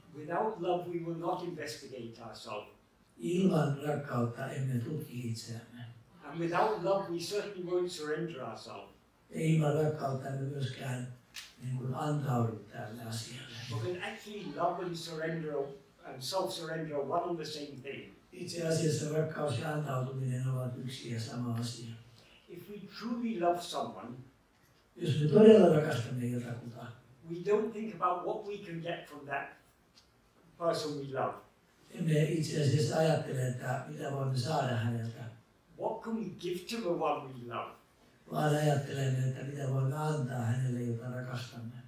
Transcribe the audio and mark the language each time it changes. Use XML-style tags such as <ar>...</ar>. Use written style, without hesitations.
<en>Without love we will not investigate ourselves.</en> <fi>Ilman rakkautta emme tutki itseämme.</fi> <en>And without love we certainly won't surrender ourselves.</en> <fi>Ja ilman rakkautta emme myöskään antaudu tälle asialle.</fi> <en>Because actually love and surrender and self-surrender are one and the same thing.</en> <fi>Itse asiassa rakkaus ja antautuminen ovat yksi ja sama asia.</fi> <en>If we truly love someone,</en> <fi>jos me todella rakastamme jotakuta,</fi> <en>we don't think about what we can get from that person we love.</en> <fi>Emme itse asiassa ajattele, että mitä voimme saada häneltä.</fi> <en>What can we give to the one we love?</en> <fi>Vaan ajattelemme, että mitä voimme antaa hänelle, jota rakastamme.</fi>